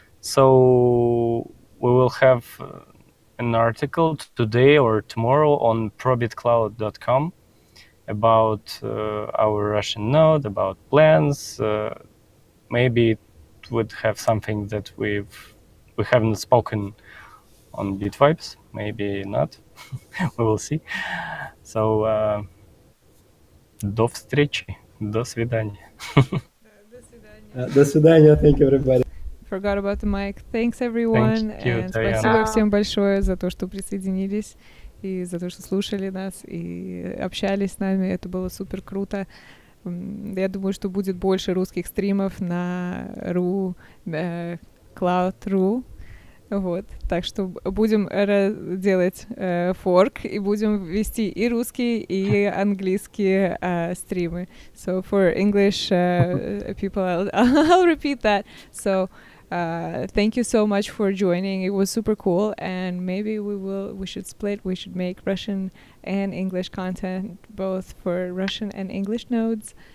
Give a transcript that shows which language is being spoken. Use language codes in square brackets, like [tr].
[en] So we will have an article today or tomorrow on probitcloud.com about our Russian node, about plans. Maybe it would have something that we haven't spoken on Bitvibes. maybe not. We will see. [ru] So, до встречи, до свидания. До свидания. [en] Thank you, everybody. Forgot about the mic. Thanks, everyone. Thank you, And Diana. [ru] спасибо всем большое за то, что присоединились и за то, что слушали нас и общались с нами. Это было супер круто. Я думаю, что будет больше русских стримов на Cloud.ru. Вот, так что будем делать форк и будем вести и русские, и английские стримы. [en] So for English people, I'll repeat that. So thank you so much for joining. It was super cool, and maybe we should split. We should make Russian and English content, both for Russian and English nodes.